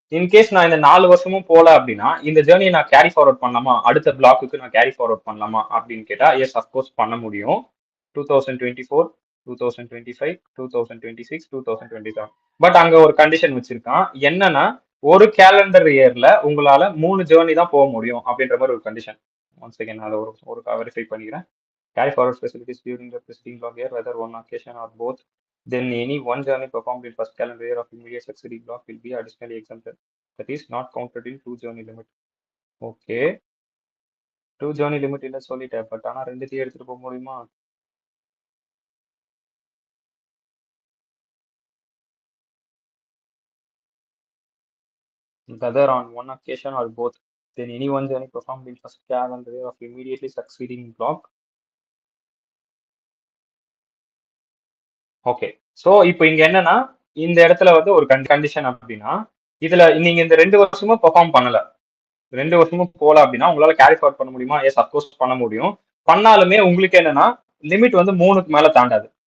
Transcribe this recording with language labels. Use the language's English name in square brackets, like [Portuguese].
[Tamil] In case நான் இந்த 4 வருஷமும் போல அப்படின்னா இந்த ஜேர்னியை நான் கேரி ஃபார்வர்ட் பண்ணலாமா, அடுத்த பிளாக்குக்கு நான் கேரி ஃபார்வர்ட் பண்ணலாமா அப்படின்னு கேட்டா எஸ், அஃப்கோர்ஸ் பண்ண முடியும். 2024, 2025, 2026, 2027. பட் அங்க ஒரு கண்டிஷன் வச்சிருக்கான். என்னன்னா, ஒரு கேலண்டர் இயர்ல உங்களால 3 ஜேர்னி தான் போக முடியும் அப்படின்ற மாதிரி ஒரு கண்டிஷன். ஒன்ஸ் அகைன் அதை ஒரு வெரிஃபை பண்ணிக்கிறேன். [English] Carry forward facilities during the preceding block year, whether one occasion or both, then any one journey performed in first calendar year of immediate succeeding block will be additionally exempted. That is not counted in 2 journey limit. [Tamil] Okay, 2 journey limit இல்ல சொல்லிட்டேன், but ஆனா 2 எடுத்துட்டு போக முடியுமா? [English] whether on one occasion or both, then any one journey performed in first calendar year of immediately succeeding block. [Tamil] Okay, so இப்போ இங்க என்னன்னா, இந்த இடத்துல வந்து ஒரு கண்டிஷன் அப்படின்னா, இதுல நீங்க இந்த 2 வருஷமும் பெர்ஃபார்ம் பண்ணல, 2 வருஷமும் போல அப்படின்னா உங்களால கேரி ஃபார்வர்ட் பண்ண முடியுமா? எஸ், அப்கோர்ஸ் பண்ண முடியும். பண்ணாலுமே உங்களுக்கு என்னன்னா லிமிட் வந்து 3க்கு மேல தாண்டாது.